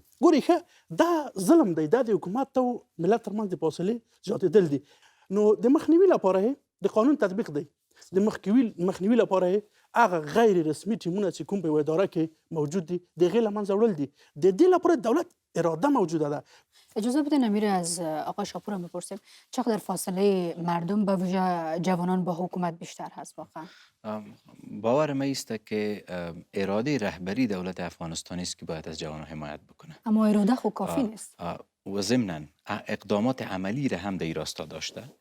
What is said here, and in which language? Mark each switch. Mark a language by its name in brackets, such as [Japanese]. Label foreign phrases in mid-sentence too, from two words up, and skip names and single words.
[Pashto] ګورئ ښه دا ظلم دی، دا د حکومت او ملت ترمنځ د فاصلې زیاتېدل دي. نو د مخنیوي لپاره د قانون تطبیق دی، د مخنیوي لپاره هغه غیر رسمي ټیمونه چې کوم په یوه اداره کې موجود دي د هغې له منځه وړل دي. د دې لپاره دولت اراده موجوده ده. [Persian] اجازه بدین امیر از آقای شاپور هم بپرسیم چقدر فاصله مردم به ویژه جوانان با حکومت بیشتر هست واقعا؟ باور ما است که اراده رهبری دولت افغانستان است که باید از جوانان حمایت بکنه، اما اراده خود کافی نیست و ضمناً اقدامات عملی را هم در این راستا داشته.